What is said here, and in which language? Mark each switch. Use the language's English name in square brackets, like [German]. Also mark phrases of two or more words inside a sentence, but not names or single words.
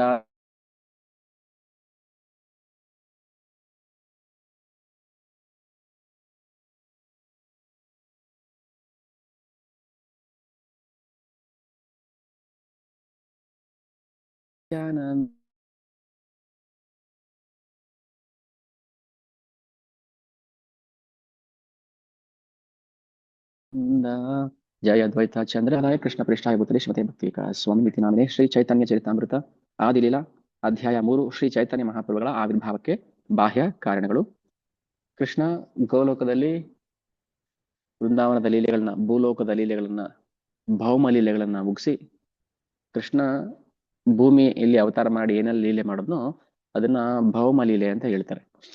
[Sanskrit] गदानंद जय अद्वैत चंद्राय कृष्ण पृष्ठाय भूतले श्रीमते भक्ति ಸ್ವಾಮಿ ಮಿತಿ ನಾಮಿನೆ [Kannada] ಶ್ರೀ ಚೈತನ್ಯ ಚರಿತಾಮೃತ ಆದಿಲೀಲಾ ಅಧ್ಯಾಯ 3 ಶ್ರೀ ಚೈತನ್ಯ ಮಹಾಪ್ರಭುಗಳ ಆವಿರ್ಭಾವಕ್ಕೆ ಬಾಹ್ಯ ಕಾರಣಗಳು. ಕೃಷ್ಣ ಗೋಲೋಕದಲ್ಲಿ ವೃಂದಾವನದ ಲೀಲೆಗಳನ್ನ, ಭೂಲೋಕದ ಲೀಲೆಗಳನ್ನ, ಭೌಮ ಲೀಲೆಗಳನ್ನ ಮುಗಿಸಿ ಕೃಷ್ಣ ಭೂಮಿಯಲ್ಲಿ ಅವತಾರ ಮಾಡಿ ಏನೆಲ್ಲ ಲೀಲೆ ಮಾಡೋದ್ನೋ ಅದನ್ನ ಭೌಮ ಲೀಲೆ ಅಂತ ಹೇಳ್ತಾರೆ.